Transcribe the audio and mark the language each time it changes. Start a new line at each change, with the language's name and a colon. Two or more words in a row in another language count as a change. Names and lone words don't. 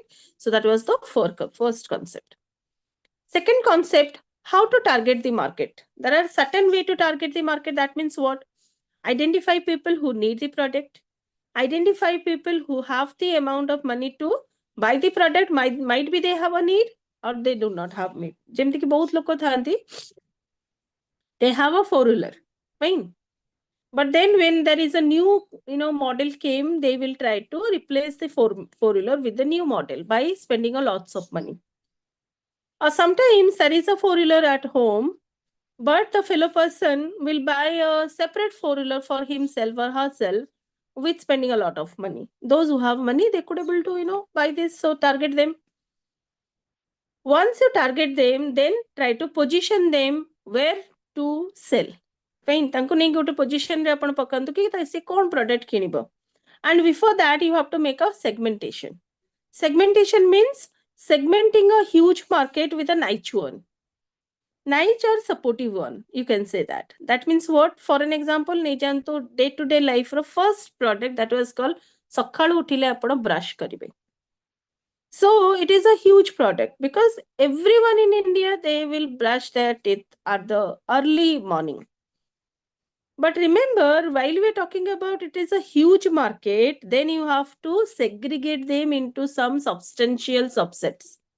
English: So that was the first concept. Second concept, how to target the market. There are certain way to target the market. That means what? Identify people who need the product. Identify people who have the amount of money to buy the product. Might be they have a need or they do not have need.
Odia: ଯେମିତି କି ବହୁତ ଲୋକ ଥାନ୍ତି,
English: they have a four-wheeler, fine. But then when there is a new model came, they will try to replace the four-wheeler with the new model by spending a lots of money. Or sometimes there is a four-wheeler at home, but the fellow person will buy a separate four-wheeler for himself or herself with spending a lot of money. Those who have money, they could able to buy this, so target them. Once you target them, then try to position them where to sell. Fine,
Odia: ତାଙ୍କୁ ନେଇକି ଗୋଟେ ପୋଜିସନରେ ଆପଣ ପକାନ୍ତୁ କି ସେ କ'ଣ ପ୍ରଡକ୍ଟ କିଣିବ।
English: And before that, you have to make a segmentation. Segmentation means segmenting a huge market with a niche one. Niche or supportive one, you can say that. That means what? For an example, ନେଇଯାନ୍ତୁ day-to-day life ର first product that was called
Odia: ସକାଳୁ ଉଠିଲେ ଆପଣ brush କରିବେ.
English: So it is a huge product because everyone in India, they will brush their teeth at the early morning. But remember, while we're talking about it is a huge market, then you have to segregate them into some substantial subsets.